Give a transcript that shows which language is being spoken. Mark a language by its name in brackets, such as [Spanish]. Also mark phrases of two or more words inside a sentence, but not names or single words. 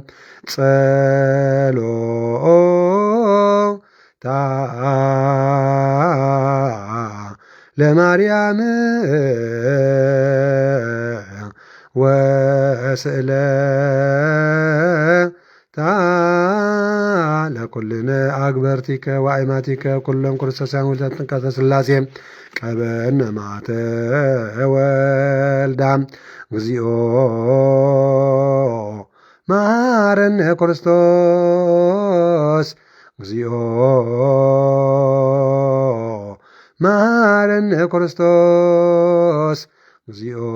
[Geez] ጸሎታ ለማርያም ወስእለታ ለኩልነ አግበርቲከ ወአይማቲከ ኩሎም ክርስቶሳን ወልደ ጥምቀተ ሥላሴ ቀበነ ማተ ወልዳ እግዚኦ መሐረነ ክርስቶስ እግዚኦ መሐረነ ክርስቶስ እግዚኦ